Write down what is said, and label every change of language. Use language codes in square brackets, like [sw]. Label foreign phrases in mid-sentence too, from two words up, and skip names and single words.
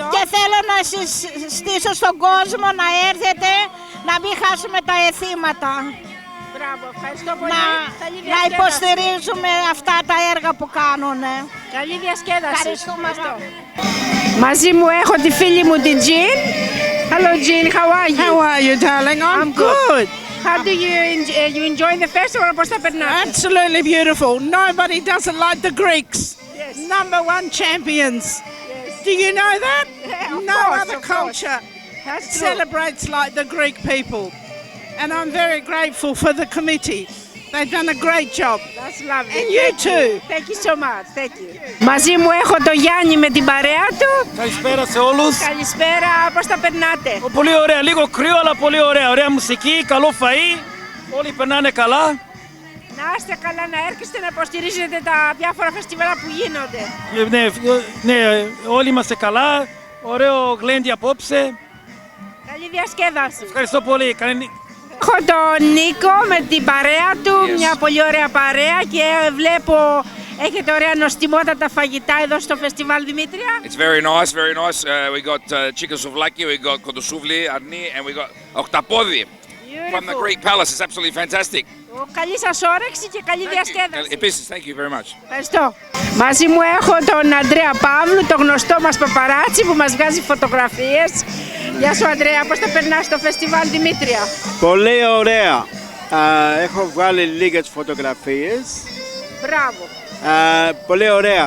[el] Και θέλω να συστήσω στον κόσμο να έρθετε, να μην χάσουμε τα αισθήματα. Μπράβο, ευχαριστώ πολύ. Να υποστηρίζουμε αυτά τα έργα που κάνουν. Καλή διασκέδαση. Ευχαριστούμε. Μαζί μου έχω τη φίλη μου την Jean. [en] Hello Jean, how are you? How are you, darling? I'm good. How do you enjoy the festival? [el] Πώς τα περνάτε? [en] Absolutely beautiful. Nobody does it like the Greeks. Yes. Number one champions. Yes. Do you know that? Yeah, No course, other of course. culture That's true. celebrates like the Greek people. And I'm very grateful for the committee. They've done a great job. That's lovely. And you too. Thank you so much. Thank you. [el] Μαζί μου έχω το Γιάννη με την παρέα του. Καλησπέρα σε όλους. Καλησπέρα, πώς τα περνάτε? Πολύ ωραία, λίγο κρύο αλλά πολύ ωραία. Ωραία μουσική, καλό φαΐ, όλοι περνάνε καλά. Να είστε καλά, να έρχεστε να υποστηρίζετε τα διάφορα φεστιβάλ που γίνονται. Ναι, όλοι είμαστε καλά, ωραίο γλέντι απόψε. Καλή διασκέδαση. Ευχαριστώ πολύ. Έχω τον Νίκο με την παρέα του, μια πολύ ωραία παρέα και βλέπω έχετε ωραία νοστιμότατα φαγητά εδώ στο φεστιβάλ Δημήτρια. [en] It's very nice, very nice. We got chicken souvlaki, we got [el] κοντοσούβλι, αρνί, [en] and we got oktapodi from the Greek palace. It's absolutely fantastic. [el] Καλή σας όρεξη και καλή διασκέδαση. Επίσης, [en] thank you very much. [el] Ευχαριστώ. Μαζί μου έχω τον Αντρέα Παύλου, το γνωστό μας παπαράτσι που μας βγάζει φωτογραφίες. Γεια σου Αντρέα, πώς τα περνάς στο φεστιβάλ Δημήτρια? Πολύ ωραία. Έχω βγάλει λίγες φωτογραφίες. Μπράβο. Πολύ ωραία.